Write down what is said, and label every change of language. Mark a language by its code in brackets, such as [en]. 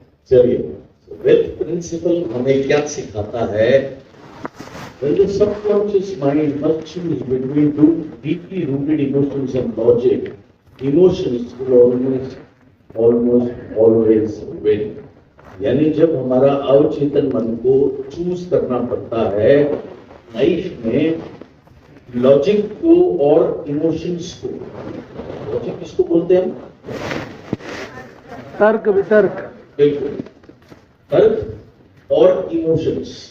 [hi] चलिए, wealth principal हमें क्या सिखाता है? [en] When the subconscious mind must choose between two deeply rooted emotions and logic, emotions will almost always win. [hi] यानी जब हमारा अवचेतन मन को चूज करना पड़ता है लाइफ में, लॉजिक को और इमोशंस को। लॉजिक किसको बोलते हैं? तर्क, वितर्क, बिल्कुल, तर्क और इमोशंस।